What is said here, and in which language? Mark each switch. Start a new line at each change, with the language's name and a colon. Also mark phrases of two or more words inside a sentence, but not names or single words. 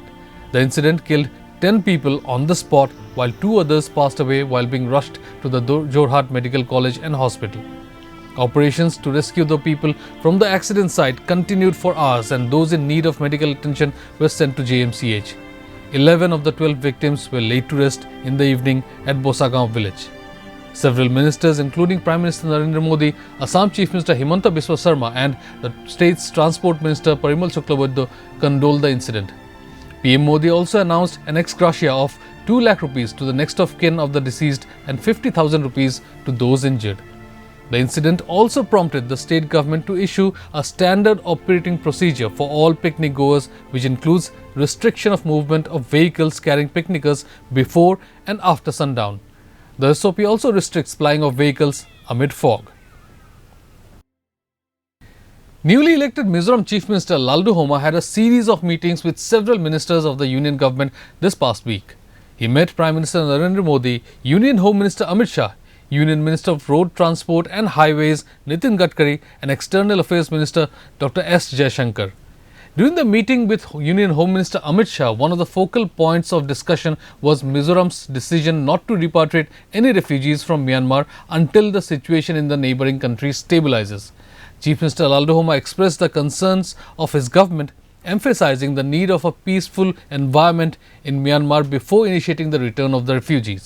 English: The incident killed 10 people on the spot, while 2 others passed away while being rushed to the Jorhat Medical College and Hospital. Operations to rescue the people from the accident site continued for hours, and those in need of medical attention were sent to JMCH. 11 of the 12 victims were laid to rest in the evening at Bosagaon village. Several ministers, including Prime Minister Narendra Modi, Assam Chief Minister Himanta Biswa Sarma and the state's Transport Minister Parimal Suklabaddha, condoled the incident. PM Modi also announced an ex gratia of 2 lakh rupees to the next of kin of the deceased and 50,000 rupees to those injured. The incident also prompted the state government to issue a standard operating procedure for all picnic goers, which includes restriction of movement of vehicles carrying picnickers before and after sundown. The SOP also restricts plying of vehicles amid fog. Newly elected Mizoram Chief Minister Laldu Homa had a series of meetings with several ministers of the union government this past week. He met Prime Minister Narendra Modi, Union Home Minister Amit Shah, Union Minister of Road Transport and Highways Nitin Gadkari and External Affairs Minister Dr. S. Jaishankar. During the meeting with Union Home Minister Amit Shah, one of the focal points of discussion was Mizoram's decision not to repatriate any refugees from Myanmar until the situation in the neighbouring country stabilizes. Chief Minister Laldu Homa expressed the concerns of his government, emphasizing the need of a peaceful environment in Myanmar before initiating the return of the refugees.